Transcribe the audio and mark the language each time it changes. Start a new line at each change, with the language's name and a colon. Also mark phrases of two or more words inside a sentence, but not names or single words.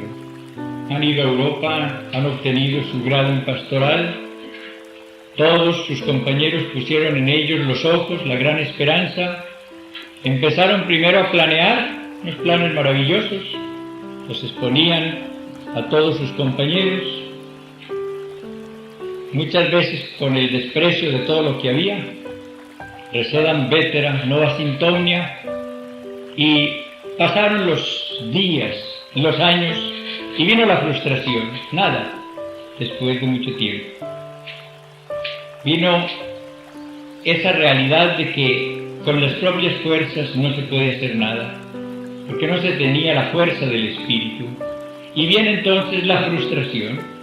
Spanish: Han ido a Europa, han obtenido su grado en pastoral, todos sus compañeros pusieron en ellos los ojos, la gran esperanza, empezaron primero a planear unos planes maravillosos, los exponían a todos sus compañeros, muchas veces con el desprecio de todo lo que había,
Latin: recedan vetera, nova sintonia,
Spanish: y pasaron los días, los años, y vino la frustración, nada, después de mucho tiempo. Vino esa realidad de que con las propias fuerzas no se puede hacer nada, porque no se tenía la fuerza del Espíritu, y viene entonces la frustración.